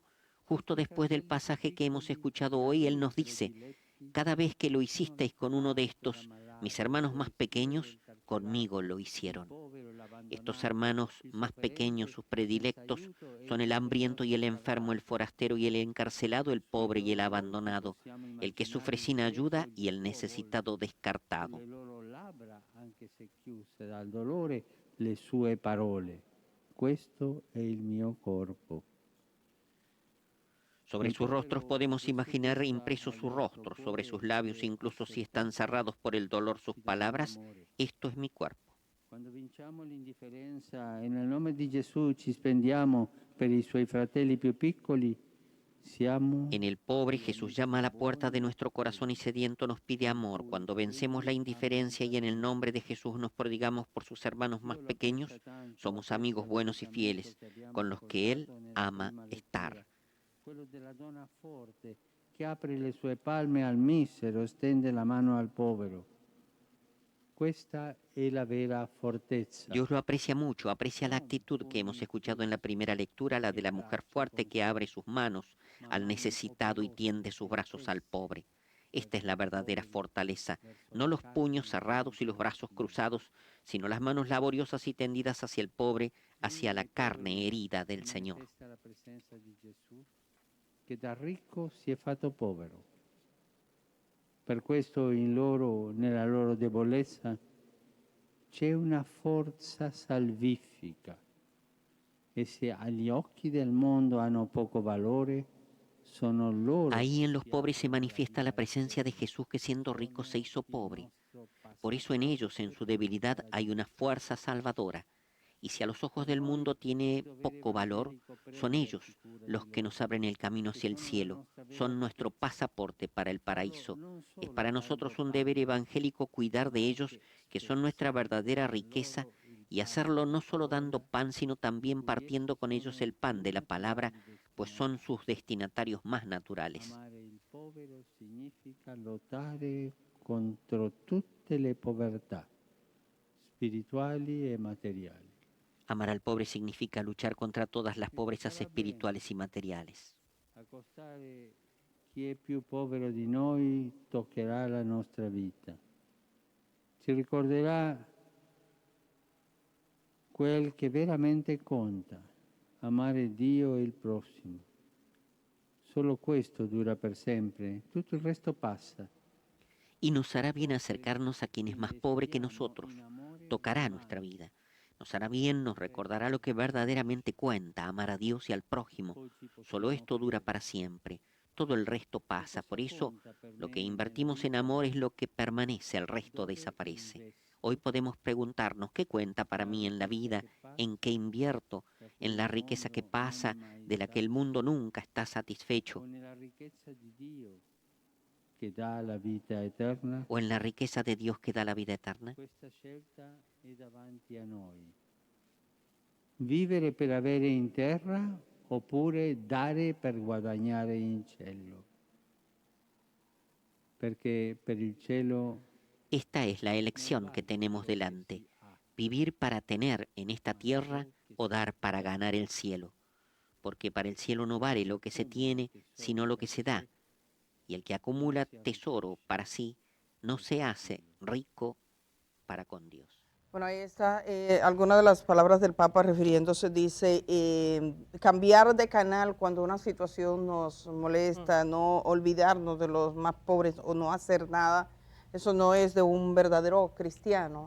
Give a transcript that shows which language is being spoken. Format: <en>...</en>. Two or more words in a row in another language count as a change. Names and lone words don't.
<es>Justo después del pasaje que hemos escuchado hoy, Él nos dice: cada vez que lo hicisteis con uno de estos, mis hermanos más pequeños, conmigo lo hicieron. Estos hermanos más pequeños, sus predilectos, son el hambriento y el enfermo, el forastero y el encarcelado, el pobre y el abandonado, el que sufre sin ayuda y el necesitado descartado.</es> <it>Le sue parole. Questo è il mio corpo.</it> <es>Sobre sus rostros podemos imaginar impresos sus rostros, sobre sus labios, incluso si están cerrados por el dolor, sus palabras: esto es mi cuerpo.</es> <it>Quando vinciamo l'indifferenza e nel nome di Gesù ci spendiamo per i suoi fratelli più piccoli, siamo...</it> <es>En el pobre Jesús llama a la puerta de nuestro corazón y sediento nos pide amor. Cuando vencemos la indiferencia y en el nombre de Jesús nos prodigamos por sus hermanos más pequeños, somos amigos buenos y fieles, con los que Él ama estar.</es> <it>Quello della donna forte che apre le sue palme al misero, stende la mano al povero. Questa è la vera fortezza.</it> <es>Dios lo aprecia mucho, aprecia la actitud que hemos escuchado en la primera lectura, la de la mujer fuerte que abre sus manos al necesitado y tiende sus brazos al pobre. Esta es la verdadera fortaleza, no los puños cerrados y los brazos cruzados, sino las manos laboriosas y tendidas hacia el pobre, hacia la carne herida del Señor.</es> <it>Che da ricco si è fatto povero. Per questo in loro, nella loro debolezza, c'è una forza salvifica e se agli occhi del mondo hanno poco valore, sono loro</it> <es>Ahí</es> <it>che</it> <es>en los pobres se</es> <it>piazzano la</it> <es>manifiesta la</es> <it>vita</it> <es>presencia de</es> <it>eterna.</it> <es>Jesús que siendo rico se hizo</es> <it>Sono il</it> <es>pobre.</es> <it>nostro</it> <es>Por eso en ellos, en</es> <it>passaporto</it> <es>su</es> <it>per</it> <es>debilidad,</es> <it>la</it> <es>hay una</es> <it>vita.</it> <es>fuerza salvadora. Y si a los ojos</es> <it>Per</it> <es>del</es> <it>noi</it> <es>mundo tiene</es> <it>il dovere</it> <es>poco valor,</es> <it>evangelico</it> <es>son</es> <it>prendersi</it> <es>ellos</es> <it>cura</it> <es>los</es> <it>di</it> <es>que nos</es> <it>loro,</it> <es>abren el camino</es> <it>che</it> <es>hacia el</es> <it>sono la</it> <es>cielo,</es> <it>nostra vera</it> <es>son nuestro</es> <it>ricchezza.</it> <es>pasaporte para el paraíso.</es> <it>Non</it> <es>Es</es> <it>solo</it> <es>para</es> <it>salvo</it> <es>nosotros un deber</es> <it>Padre,</it> <es>evangélico cuidar</es> <it>ma</it> <es>de ellos,</es> <it>anche</it> <es>que son nuestra</es> <it>persone</it> <es>verdadera</es> <it>come</it> <es>riqueza,</es> <it>loro il</it> <es>y</es> <it>pane</it> <es>hacerlo no</es> <it>della</it> <es>solo dando</es> <it>parola,</it> <es>pan, sino también</es> <it>cui essi</it> <es>partiendo con ellos</es> <it>sono</it> <es>el pan de la palabra,</es> <it>connaturalmente</it> <es>pues son</es> <it>destinatari.</it> <es>sus destinatarios más naturales.</es> <it>Amare il povero significa lottare contro tutte le povertà, spirituali e materiali.</it> <es>Amar al pobre significa luchar contra todas las</es> <it>Ci</it> <es>pobrezas</es> <it>farà bene</it> <es>espirituales y materiales.</es> <it>accostare chi è più povero di noi toccherà la nostra vita. Ci ricorderà quel che veramente conta, amare Dio e il prossimo. Solo questo dura per sempre, tutto il resto passa.</it> <es>Y nos hará bien acercarnos a quien es más pobre que nosotros. Tocará nuestra vida. Nos hará bien, nos recordará lo que verdaderamente cuenta, amar a Dios y al prójimo. Solo esto dura para siempre. Todo el resto pasa. Por eso, lo que invertimos en amor es lo que permanece, el resto desaparece. Hoy podemos preguntarnos qué cuenta para mí en la vida, en qué invierto, en la riqueza que pasa, de la que el mundo nunca está satisfecho,</es> <it>o nella ricchezza di Dio che dà la vita eterna.</it> <es>o en la riqueza de Dios que da la vida eterna.</es> <it>Questa scelta è davanti a noi. Vivere per avere in terra oppure dare per guadagnare in cielo. Perché per il cielo</it> <es>Esta es la</es> <it>non</it> <es>elección que</es> <it>vale</it> <es>tenemos</es> <it>ciò che</it> <es>delante,</es> <it>si ha,</it> <es>vivir para tener en esta</es> <it>ma</it> <es>tierra</es> <it>ciò che</it> <es>o</es> <it>si</it> <es>dar para</es> <it>perde.</it> <es>ganar el cielo, porque para el cielo no vale lo que se tiene, sino lo que se da, y el que acumula tesoro para sí no se hace rico para con Dios. Bueno, ahí está algunas de las palabras del Papa refiriéndose, dice, cambiar de canal cuando una situación nos molesta, no olvidarnos de los más pobres o no hacer nada, eso no es de un verdadero cristiano.</es>